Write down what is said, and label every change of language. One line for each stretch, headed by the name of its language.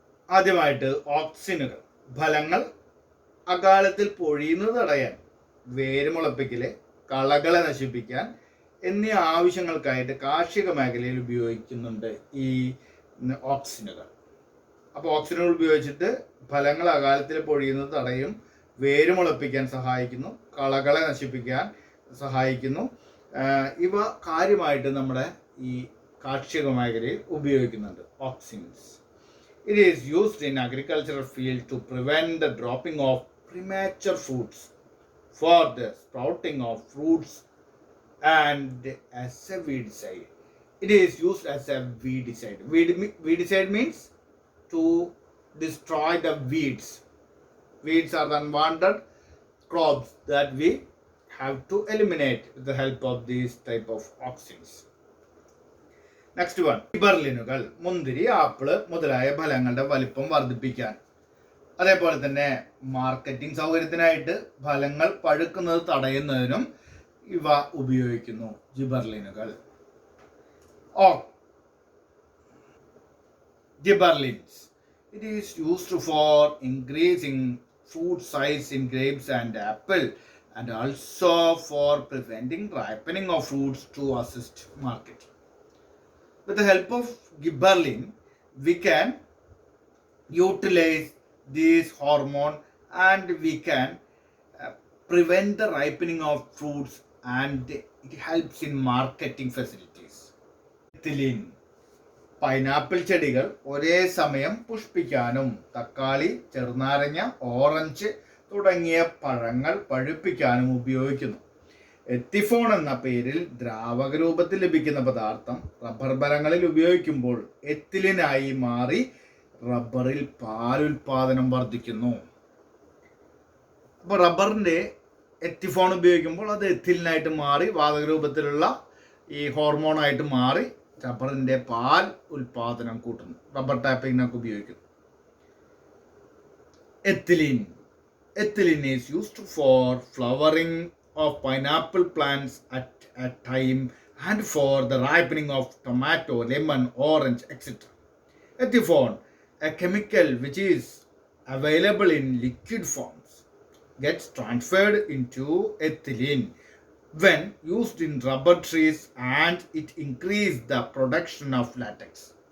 Malayalam: ആദ്യമായിട്ട് ഓക്സിനുകൾ. ഫലങ്ങൾ അകാലത്തിൽ പൊഴിയുന്നത് തടയാൻ, വേരുമുളപ്പിക്കല്, കളകളെ നശിപ്പിക്കാൻ എന്നീ ആവശ്യങ്ങൾക്കായിട്ട് കാർഷിക മേഖലയിൽ ഉപയോഗിക്കുന്നുണ്ട് ഈ ഓക്സിനുകൾ. അപ്പോൾ ഓക്സിനുകൾ ഉപയോഗിച്ചിട്ട് ഫലങ്ങൾ അകാലത്തിൽ പൊഴിയുന്നത് തടയും, വേരുമുളപ്പിക്കാൻ സഹായിക്കുന്നു, കളകളെ നശിപ്പിക്കാൻ സഹായിക്കുന്നു. ഇവ കാര്യമായിട്ട് നമ്മുടെ ഈ കാർഷിക മേഖലയിൽ ഉപയോഗിക്കുന്നുണ്ട് auxins.
English: It is used in agricultural field to prevent the dropping of premature fruits, for the sprouting of fruits, and as a weedicide. It is used as a weedicide. Weedicide means to destroy the weeds. Weeds are the unwanted crops that we have to eliminate with the help of these type of auxins. Next one,
Malayalam: ഗിബെറലിനുകൾ. മുന്തിരി, apple മുതലായ ഫലങ്ങളുടെ വലിപ്പം വർദ്ധിപ്പിക്കാൻ, അതേപോലെ തന്നെ marketing സൗകര്യത്തിനായിട്ട് ഫലങ്ങൾ പഴുക്കുന്നത് തടയുന്നതിനും ഇവ ഉപയോഗിക്കുന്നു, ജിബെറലിനുകൾ.
English: Gibberellins. It is used for increasing fruit size in grapes and apple, and also for preventing ripening of fruits to assist marketing. With the help of gibberellin, we can utilize this hormone and we can prevent the ripening of fruits, and it helps in marketing facilities. Ethylene.
Malayalam: Pineapple ചെടികൾ ഒരേ സമയം പുഷ്പിക്കാനും തക്കാളി, ചെറുനാരങ്ങ, orange തുടങ്ങിയ പഴങ്ങൾ പഴുപ്പിക്കാനും ഉപയോഗിക്കുന്നു. Ethephon എന്ന പേരിൽ ദ്രാവക രൂപത്തിൽ ലഭിക്കുന്ന പദാർത്ഥം റബ്ബർ മരങ്ങളിൽ ഉപയോഗിക്കുമ്പോൾ എത്തിലിനായി മാറി റബ്ബറിൽ പാലുൽപാദനം വർദ്ധിക്കുന്നു. അപ്പോൾ റബ്ബറിൻ്റെ എത്തിഫോൺ ഉപയോഗിക്കുമ്പോൾ അത് എത്തിലിനായിട്ട് മാറി വാതക രൂപത്തിലുള്ള ഈ ഹോർമോണായിട്ട് മാറി റബ്ബറിൻ്റെ പാൽ ഉൽപാദനം കൂട്ടുന്നു. റബ്ബർ ടാപ്പിങ്ങിനൊക്കെ ഉപയോഗിക്കുന്നു.
English: Ethylene is used for flowering of pineapple plants at a time and for the ripening of tomato, lemon, orange, etc. Ethiphone, a chemical which is available in liquid forms, gets transferred into ethylene when used in rubber trees and it increases the production of latex.